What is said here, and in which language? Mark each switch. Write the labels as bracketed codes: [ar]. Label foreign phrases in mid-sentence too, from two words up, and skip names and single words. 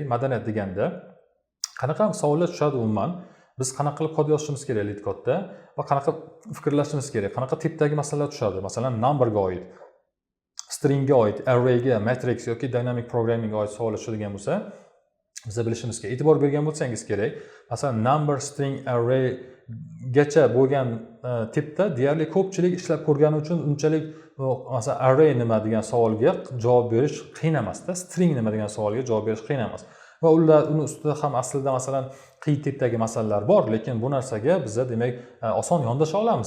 [uz] Madaniyat deganda qanaqa savollar tushadi umuman? Biz qanaqa qilib kod yozishimiz kerak LeetCode'da va qanaqa fikrlashimiz kerak? Qanaqa tipdagi masalalar tushadi? Masalan, numberga oid, stringga oid, arrayga, matrix yoki [en] dynamic programmingga [uz] oid savollar tushadigan bo'lsa, biz bilishimiz kerak. E'tibor bergan bo'lsangiz kerak. Masalan, [en] number, string, array [uz] gacha bo'lgan tipda deyarli ko'pchilik ishlab ko'rgani uchun unchalik masalan array nima degan savolga javob berish qiyin emasda, string nima degan savolga javob berish qiyin emas. Va uni ustida ham aslida masalan qiyin tipdagi masalalar bor, lekin bu narsaga biza demak oson yondasha olamiz.